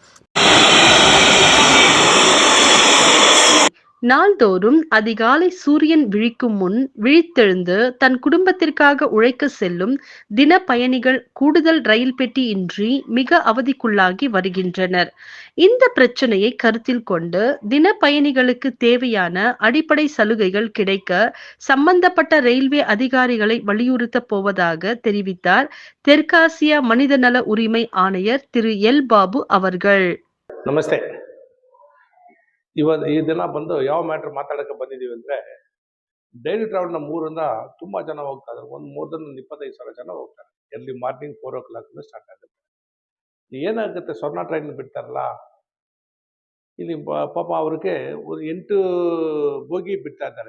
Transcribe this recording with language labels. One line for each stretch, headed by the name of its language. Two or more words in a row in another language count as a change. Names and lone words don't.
Tamil: நாள்தோறும் அதிகாலை சூரியன் விழிக்கும் முன் விழித்தெழுந்து தன் குடும்பத்திற்காக உழைக்க செல்லும் தின பயணிகள் கூடுதல் ரயில் பெட்டி இன்றி மிக அவதிக்குள்ளாகி வருகின்றனர். இந்த பிரச்சனையை கருத்தில் கொண்டு தின பயணிகளுக்கு தேவையான அடிப்படை சலுகைகள் கிடைக்க சம்பந்தப்பட்ட ரயில்வே அதிகாரிகளை வலியுறுத்தப் போவதாக தெரிவித்தார் தெற்காசிய மனிதநல உரிமை ஆணையர் திரு எல் பாபு அவர்கள்.
Kannada: ನಮಸ್ತೆ. ಈ ದಿನ ಬಂದು ಯಾವ ಮ್ಯಾಟ್ರ್ ಮಾತಾಡಕ್ಕೆ ಬಂದಿದ್ದೀವಿ ಅಂದ್ರೆ,
English: daily travel
Kannada: ನಮ್ಮ ಊರಿಂದ ತುಂಬಾ ಜನ ಹೋಗ್ತಾ ಇದ್ದಾರೆ. ಒಂದು
English: more than
Kannada: 25,000 ಜನ ಹೋಗ್ತಾರೆ.
English: early morning 4 o'clock start
Kannada: ಆಗುತ್ತೆ. ಏನಾಗುತ್ತೆ, ಸ್ವರ್ಣ ಟ್ರೈನ್ ಬಿಡ್ತಾರಲ್ಲ, ಇಲ್ಲಿ ಪಾಪ ಅವ್ರಿಗೆ ಒಂದು 8 ಬೋಗಿ ಬಿಡ್ತಾ ಇದ್ದಾರೆ.